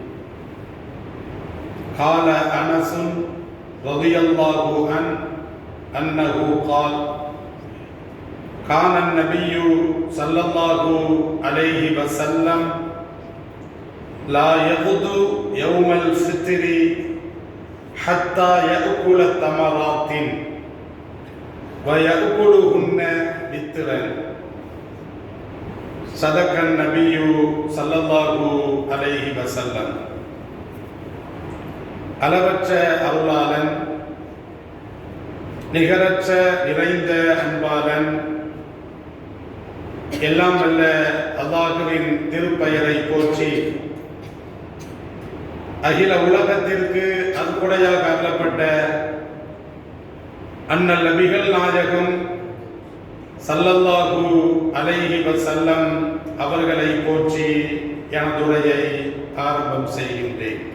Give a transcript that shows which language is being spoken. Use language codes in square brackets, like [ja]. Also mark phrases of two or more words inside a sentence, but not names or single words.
[ar] قال أنس رضي الله عنه أنه قال: كان النبي صلى الله عليه وسلم لا يغدو يوم الفطر حتى يأكل التمرات ويأكلهن بترا. صدق النبي صلى الله عليه وسلم. [ta] அளவற்ற அருளாளன், நிகரற்ற நிறைந்த அன்பாளன், எல்லாம் வல்ல அல்லாஹ்வின் திருப்பெயரை போற்றி அகில உலகத்திற்கு அருட்கொடையாக அருளப்பட்ட அண்ணல் நபிகள் நாயகம் [ar] صلى الله عليه وسلم [ta] அவர்களை போற்றி எனதுரையை ஆரம்பம் செய்கின்றேன்.